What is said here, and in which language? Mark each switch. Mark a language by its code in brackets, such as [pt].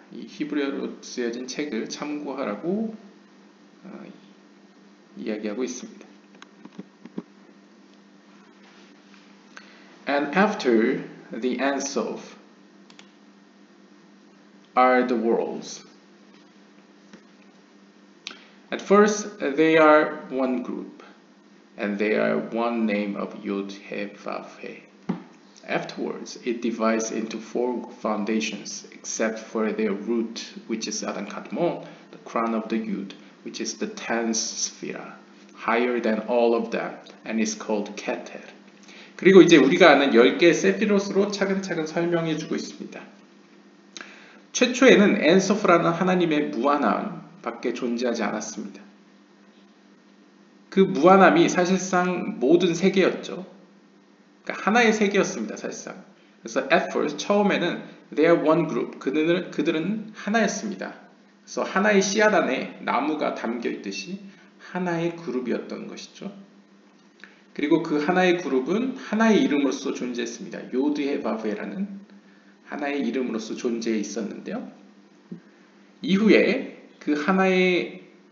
[ko] 이 히브리어로 쓰여진 책을 참고하라고 이야기하고 있습니다. [en] And after the Ein Sof are the worlds. At first they are one group, and they are one name of Yud He Vav He. Afterwards, it divides into four foundations, except for their root, which is Adam Kadmon, the crown of the Yud, which is the 10th Sphira, higher than all of them, and is called Keter. [ko] 그리고 이제 우리가 아는 10개의 세피로스로 차근차근 설명해 주고 있습니다. 최초에는 엔소프라는 하나님의 무한함 밖에 존재하지 않았습니다. 그 무한함이 사실상 모든 세계였죠. 그러니까 하나의 세계였습니다, 사실상. 그래서 [en] at first, [ko] 처음에는 [en] they are one group, [ko] 그들은 하나였습니다. 그래서 하나의 씨앗 안에 나무가 담겨 있듯이 하나의 그룹이었던 것이죠. 그리고 그 하나의 그룹은 하나의 이름으로서 존재했습니다. 요드헤바브라는 하나의 이름으로서 존재해 있었는데요. 이후에 그 하나의